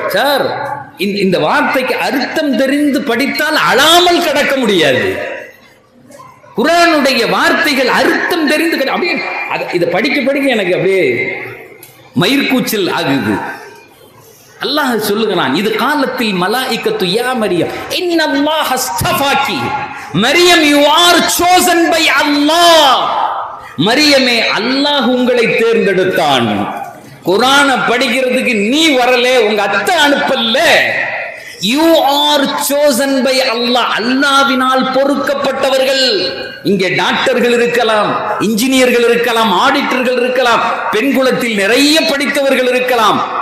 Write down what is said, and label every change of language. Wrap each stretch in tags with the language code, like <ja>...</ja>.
<ta>Sir, இந்த வார்த்தைக்கு அர்த்தம் தெரிந்து படித்தால் அழாமல் கடக்க முடியாது. குர்ஆனுடைய வார்த்தைகள் அர்த்தம் தெரிந்து அப்படியே இதை படிக்க படிக்க எனக்கு அப்படியே மயிர்கூச்சல் ஆகுது. அல்லாஹ் சொல்லுகிறான், இது காலத்தில்</ta> <ar>மலாயிகத்து யா மரியம் இன்னல்லாஹ் அஸ்தஃபாகி.</ar> <ta>Mariam,</ta> <en>you are chosen by Allah.</en> <ta>மரியமே, அல்லாஹ் உங்களை தேர்ந்தெடுத்தான். குர்ஆனை படிக்கிறதுக்கு நீ வரல, உங்க அத்தை அனுப்பல.</ta> <en>You are chosen by Allah.</en> <ta>அல்லாஹ்வினால் பொறுக்கப்பட்டவர்கள். இங்கே டாக்டர்கள் இருக்கலாம், இன்ஜினியர்கள் இருக்கலாம், ஆடிட்டர்கள் இருக்கலாம், பெண் குலத்தில் நிறைய படித்தவர்கள் இருக்கலாம்.</ta>